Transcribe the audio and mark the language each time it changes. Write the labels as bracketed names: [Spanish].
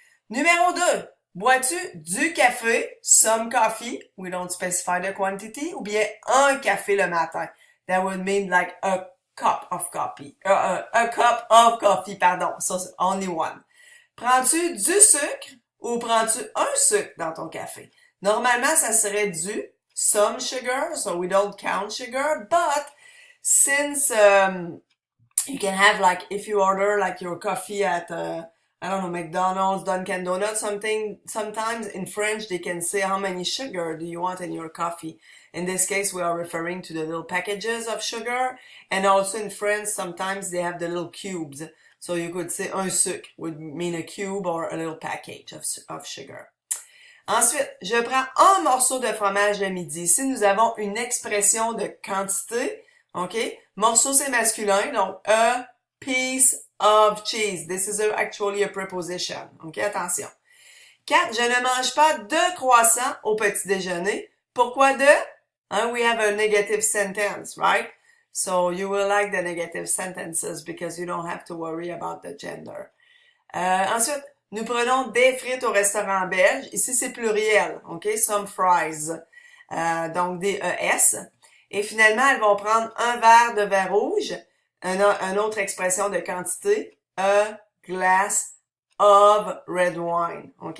[French] Numéro 2, bois-tu du café, [English] some coffee, we don't specify the quantity, [French] ou bien un café le matin? [English] That would mean like a cup of coffee. A cup of coffee, pardon. So, only one. [French] Prends-tu du sucre ou prends-tu un sucre dans ton café? Normalement, ça serait du [English] some sugar, so we don't count sugar, but since you can have like, if you order like your coffee at, I don't know, McDonald's, Dunkin' Donuts, sometimes in French they can say how many sugar do you want in your coffee. In this case, we are referring to the little packages of sugar. And also in France, sometimes they have the little cubes. So you could say un sucre would mean a cube or a little package of sugar. [French] Ensuite, je prends un morceau de fromage le midi. Ici, nous avons une expression de quantité. OK? Morceau, c'est masculin. Donc, [English] a piece of cheese. This is actually a preposition. OK? Attention. 4. [French] Je ne mange pas de croissant au petit déjeuner. Pourquoi de? [English] We have a negative sentence, right? So you will like the negative sentences because you don't have to worry about the gender. [French] Ensuite, nous prenons des frites au restaurant belge. Ici, c'est pluriel, OK? [English] Some fries. [French] Donc, des ES. Et finalement, elles vont prendre un verre de vin rouge. Une autre expression de quantité. [English] A glass of red wine. OK?